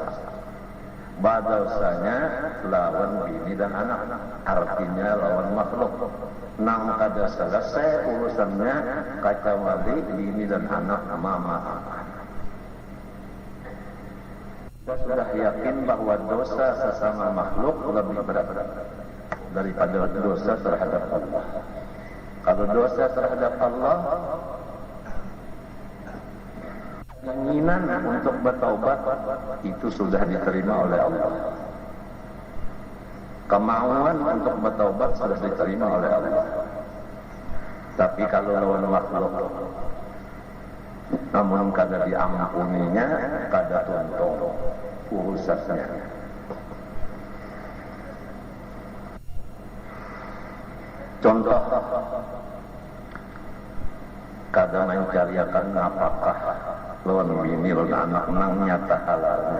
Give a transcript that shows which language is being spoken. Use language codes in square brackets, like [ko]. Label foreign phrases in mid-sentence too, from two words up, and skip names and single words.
[bjn] Berdosanya lawan bini dan anak, artinya lawan makhluk. Nang kada selesai urusannya kecuali bini dan anak mama. [id] Kita sudah yakin bahwa dosa sesama makhluk lebih berat daripada dosa terhadap Allah. Kalau dosa terhadap Allah, keinginan untuk bertaubat itu sudah diterima oleh Allah. Kemauan untuk bertaubat sudah diterima oleh Allah. [bjn] Tapi kalau lawan makhluk, namun kada diampuninya, kada tuntung urusannya. Contoh, kada mencariakan apakah lawan bini lawan anak nang nyata halalnya.